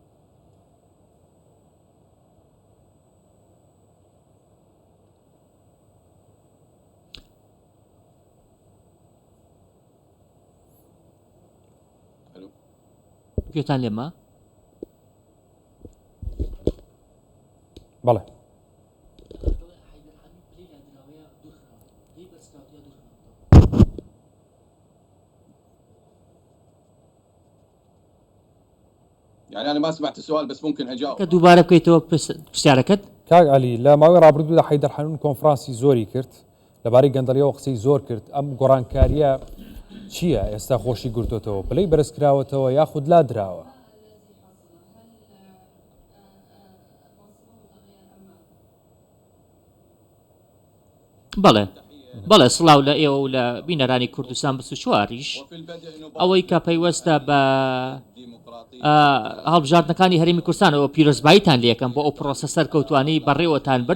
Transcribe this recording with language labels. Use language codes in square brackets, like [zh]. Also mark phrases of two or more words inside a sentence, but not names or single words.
[ckb] گوێتان لێمە؟ بەڵێ. [ar] يعني أنا ما سمعت السؤال بس ممكن أجاوب. [ckb] دووبارە بکەیتەوە پرسیارەکەت. کاک علی لە ماوەی ڕابردوودا حەیدەر حەنون کۆنفرانسی زۆری کرد لەبارەی گەندەڵیەوە قسەی زۆر کرد. ئەم گۆڕانکاریە چییە ئێستا خۆشی گرتوتەوە؟ پلەی بەرزکراوەتەوە یاخود لا دراوە؟ بەڵێ سڵاو لە ئێوە و لە بینەرانی کوردستان 24ریش ئەوەی کە پەیوەستە بە هەڵبژاردنەکانی هەرێمی کوردستانەوە پیرۆزباییتان لێکەم بۆ ئەو پرۆسە سەرکەوتوانەی بەڕێوەتان برد.